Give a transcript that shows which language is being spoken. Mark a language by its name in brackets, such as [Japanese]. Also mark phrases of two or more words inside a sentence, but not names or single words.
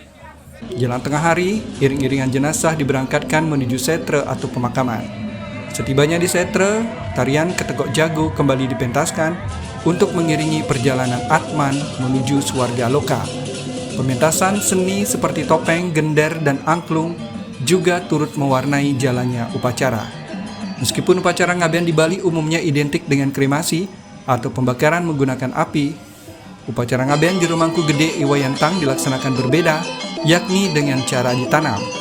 [Indonesian] Jelang tengah hari, iring-iringan jenazah diberangkatkan menuju setre atau pemakaman. Setibanya di setre, tarian ketekok jago kembali dipentaskan untuk mengiringi perjalanan Atman menuju swarga loka. Pementasan seni seperti topeng, gender, dan angklung juga turut mewarnai jalannya upacara. Meskipun upacara ngaben di Bali umumnya identik dengan kremasi atau pembakaran menggunakan api, upacara ngaben Jero Mangku Gede Iwayantang dilaksanakan berbeda, yakni dengan cara ditanam.